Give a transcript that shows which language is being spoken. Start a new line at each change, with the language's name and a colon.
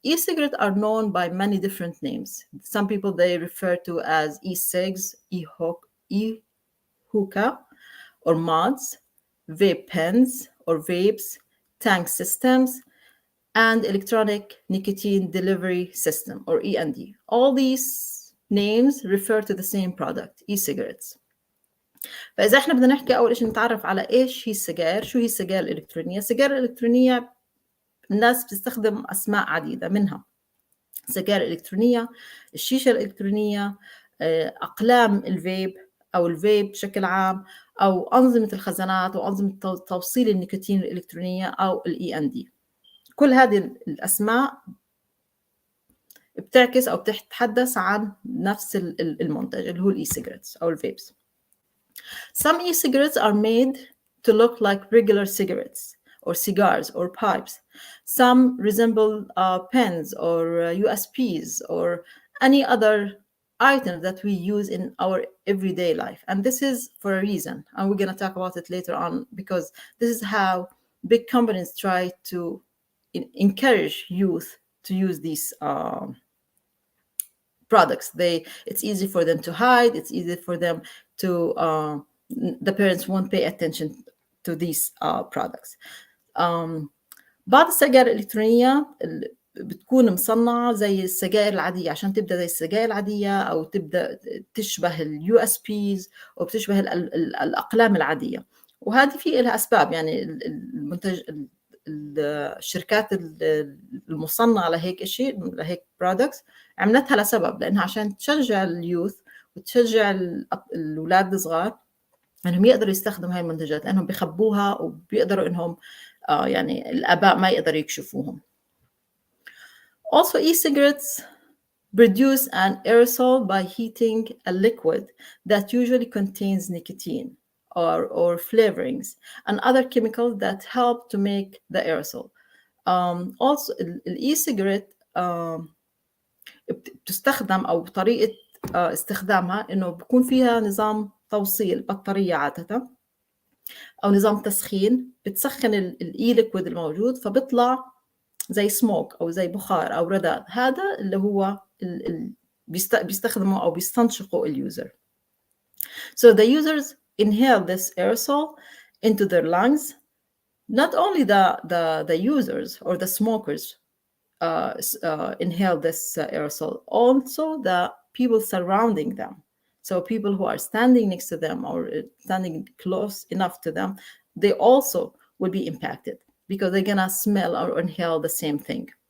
English: E-cigarette are known by many different names. Some people, they refer to as e-cigs, e-hookah, or mods, vape pens or vapes, tank systems, and electronic nicotine delivery system or END. All these names refer to the same product, e-cigarettes.
Arabic: فإذا احنا بدنا نحكي أول شيء نتعرف على إيش هي السجائر، شو هي السجائر الإلكترونية. السجائر الإلكترونية الناس بتستخدم أسماء عديدة، منها السجائر الإلكترونية، الشيشة الإلكترونية، أقلام الفيب أو الفيب بشكل عام، أو أنظمة الخزانات أو أنظمة توصيل النيكوتين الإلكترونية أو الEND. كل هذه الأسماء بتعكس أو بتتحدث عن نفس المنتج اللي هو الإي-cigarettes أو الفيبس.
English: Some e-cigarettes are made to look like regular cigarettes or cigars or pipes. Some resemble pens or USBs or any other item that we use in our everyday life. And this is for a reason. And we're going to talk about it later on, because this is how big companies try to encourage youth to use these products. It's easy for them to hide. It's easy for them to, the parents won't pay attention to these products.
Arabic: بعض السجائر الإلكترونية بتكون مصنعة زي السجائر العادية، عشان تبدأ زي السجائر العادية أو تبدأ تشبه USBs أو بتشبه الأقلام العادية. وهذه في لها أسباب، يعني المنتج الشركات المصنعة لهيك شيء، لهيك products، عملتها لسبب، لأنها عشان تشجع اليوث وتشجع الأولاد الصغار أنهم يقدروا يستخدموا هاي المنتجات، لأنهم بيخبوها وبيقدروا أنهم يعني الآباء ما يقدروا يكشفوهم.
English: Also, e-cigarettes produce an aerosol by heating a liquid that usually contains nicotine or flavorings and other chemicals that help to make the aerosol. Also, e-cigarette
Arabic: بتستخدم أو طريقة استخدامها إنه بيكون فيها نظام توصيل بطارية عادة أو نظام تسخين، بتسخن الإي ليكويد الموجود فبيطلع زي سموك أو زي بخار أو رذاذ. هذا اللي هو بيستخدمه أو بيستنشقه اليوزر.
English: So the users inhale this aerosol into their lungs. Not only the users or the smokers inhale this aerosol. Also, the people surrounding them. So people who are standing next to them or standing close enough to them, they also will be impacted because they're gonna smell or inhale the same thing.